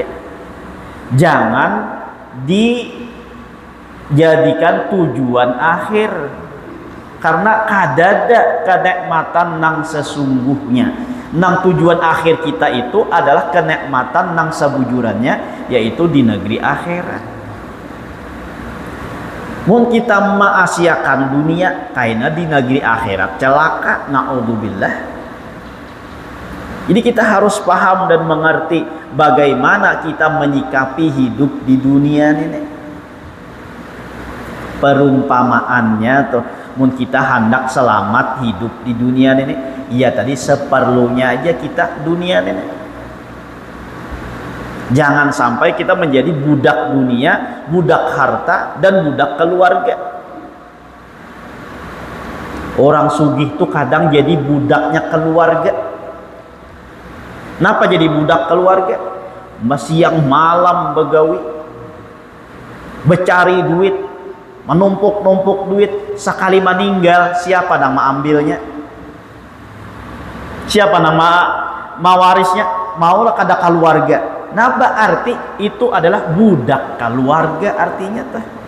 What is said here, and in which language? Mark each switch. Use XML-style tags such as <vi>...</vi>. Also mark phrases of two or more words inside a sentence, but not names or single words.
<bjn>Jangan dijadikan tujuan akhir, karena kadada kenikmatan nang sesungguhnya. Nang tujuan akhir kita itu adalah kenikmatan nang sebujurannya, yaitu di negeri akhirat. Mun kita maasiakan dunia karena di negeri akhirat celaka, naudzubillah.</bjn> <id>Jadi kita harus paham dan mengerti bagaimana kita menyikapi hidup di dunia ini.</id> <bjn>Perumpamaannya tuh, mun kita hendak selamat hidup di dunia ini, ya tadi seperlunya aja kita dunia ini.</bjn> <id>Jangan sampai kita menjadi budak dunia, budak harta, dan budak keluarga.</id> <bjn>Orang sugih tuh kadang jadi budaknya keluarga.</bjn> <id>Kenapa jadi budak keluarga?</id> <bjn>Siang malam begawi, becari duit, menumpuk-numpuk duit, sekali meninggal siapa nama ambilnya? Siapa nama mawarisnya? Maulah kada keluarga. Nah berarti itu adalah budak keluarga artinya tah.</bjn>